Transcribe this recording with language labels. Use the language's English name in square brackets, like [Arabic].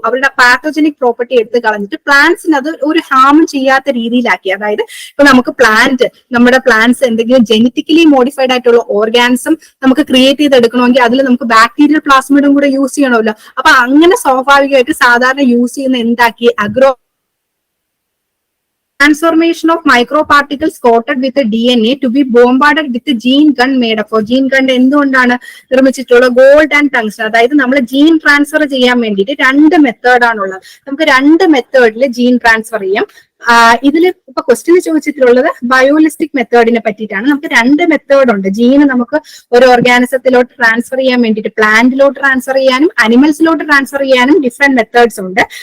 [Malayalam] അവരുടെ pathogenic property എടുത്ത് കളഞ്ഞിട്ട് പ്ലാന്റ്സിന് അത് ഒരു ഹാമും ചെയ്യാത്ത രീതിയിലാക്കി. അതായത് ഇപ്പൊ നമുക്ക് നമ്മുടെ പ്ലാന്റ്സ് എന്തെങ്കിലും ജനറ്റിക്കലി മോഡിഫൈഡ് ആയിട്ടുള്ള ഓർഗാനിസം നമുക്ക് ക്രിയേറ്റ് ചെയ്തെടുക്കണമെങ്കിൽ അതിൽ നമുക്ക് ബാക്ടീരിയൽ പ്ലാസ്മിഡും കൂടെ യൂസ് ചെയ്യണമല്ലോ. അപ്പൊ അങ്ങനെ സ്വാഭാവികമായിട്ട് സാധാരണ യൂസ് ചെയ്യുന്ന എന്താക്കി? [English] Transformation of microparticles coated with the DNA to be bombarded with the gene gun made up. [Malayalam] Gene gun എന്തുകൊണ്ടാണ് നിർമ്മിച്ചിട്ടുള്ളത്? Gold and tungsten. അതായത് നമ്മൾ ജീൻ ട്രാൻസ്ഫർ ചെയ്യാൻ വേണ്ടിയിട്ട് 2 മെത്തേഡാണുള്ളത്. നമുക്ക് 2 മെത്തേഡിൽ ജീൻ ട്രാൻസ്ഫർ ചെയ്യാം. ഇതിൽ ഇപ്പൊ ക്വസ്റ്റ്യൻ ചോദിച്ചിട്ടുള്ളത് ബയോളിസ്റ്റിക് മെത്തേഡിനെ പറ്റിയിട്ടാണ്. നമുക്ക് 2 മെത്തേഡ് ഉണ്ട്. ജീന് നമുക്ക് ഒരു ഓർഗാനിസത്തിലോട്ട് ട്രാൻസ്ഫർ ചെയ്യാൻ വേണ്ടിയിട്ട് പ്ലാന്റിലോട്ട് ട്രാൻസ്ഫർ ചെയ്യാനും അനിമൽസിലോട്ട് ട്രാൻസ്ഫർ ചെയ്യാനും ഡിഫറെന്റ് മെത്തേഡ്സ് ഉണ്ട്.